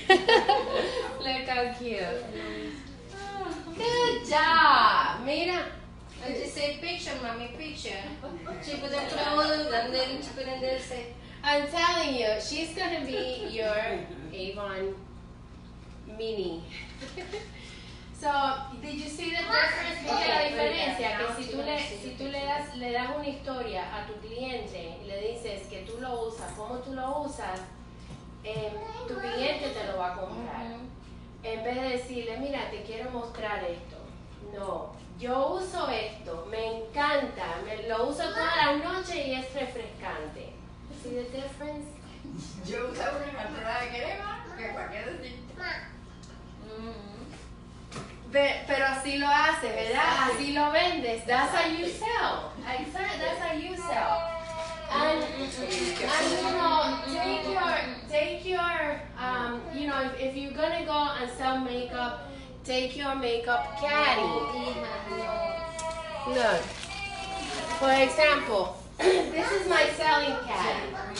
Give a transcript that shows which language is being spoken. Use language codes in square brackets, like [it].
[en] Look how cute. Good job. [es] Mira. [en] And she said, picture, mommy, picture. She put a clothes and then she put in there say, I'm telling you, she's gonna be your Avon mini. So, did you see the difference? [es] Mira la diferencia, que si tú le das una historia a tu cliente y le dices que tú lo usas, cómo tú lo usas, tu cliente te lo va a comprar. En vez de decirle, mira, te quiero mostrar esto. No, yo uso esto, me encanta, lo uso toda la noche y es refrescante. [en] See the difference? [es] Yo usaba una cartera de crema que cualquiera decía. Pero así lo haces, ¿verdad? Así lo vendes. [en] That's how you sell. That's how you sell. And you know, take your, you know, if you're gonna go and sell makeup, take your makeup caddy. Look, for example, this is my selling caddy.